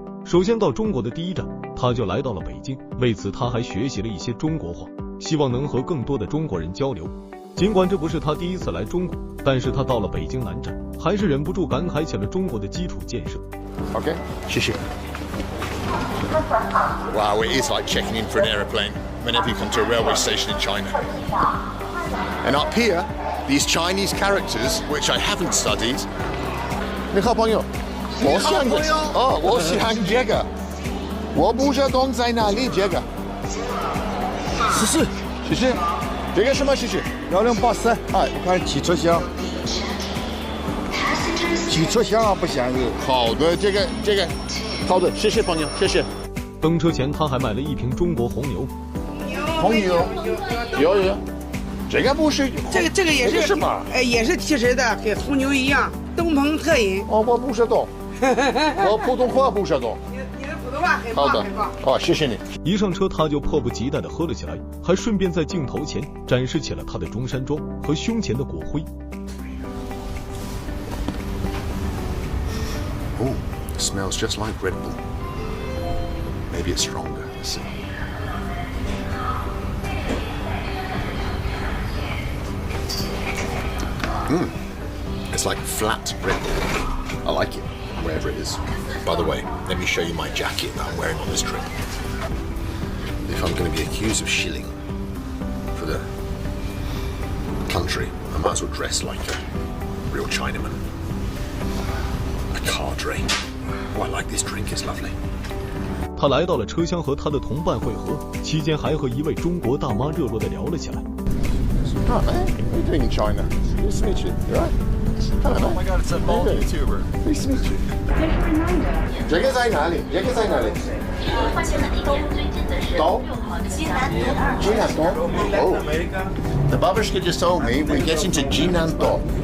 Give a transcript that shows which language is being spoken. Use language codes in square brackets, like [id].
[zh] 首先到中国的第一站，他就来到了北京，为此他还学习了一些中国话，希望能和更多的中国人交流。尽管这不是他第一次来中国，但是他到了北京南站，还是忍不住感慨起了中国的基础建设。 OK， 谢谢。 [en] Wow, it is like checking in for an aeroplane whenever you come to a railway station in China. And up here, these Chinese characters, which I haven't studied. [zh] 你好朋友，我想我喜欢这个，我不知道在哪里这个。谢谢。这个什么谢谢？1084，哎，我看汽车厢。汽车厢啊，不像是。好的，这个，好的，谢谢朋友，谢谢。登车前他还买了一瓶中国红牛。红牛，有。这个不是，这个也是什么？也是提神的，跟红牛一样，东鹏特饮。哦，我不知道，我普通话不知道。你的普通话很棒，好的，哦，谢谢你。一上车他就迫不及待地喝了起来，还顺便在镜头前展示起了他的中山装和胸前的国徽。 [en] Oh, it smells just like Red Bull. Maybe it's stronger. Let's see. It's like flat Red Bull. I like it, wherever it is. By the way, let me show you my jacket that I'm wearing on this trip. If I'm going to be accused of shilling for the country, I might as well dress like a real Chinaman. A cadre. Oh, I like this drink, it's lovely. [zh] 他来到了车厢和他的同伴会合，期间还和一位中国大妈热络地聊了起来。 [en] Hi, man. What are you doing in China? Nice to meet you. You alright? Hello, man. Oh my god, it's that bald YouTuber. Nice to meet you. [zh] 这个在哪里？东？济南东。Oh. [en] The babushka just told me we're getting to Jinandong.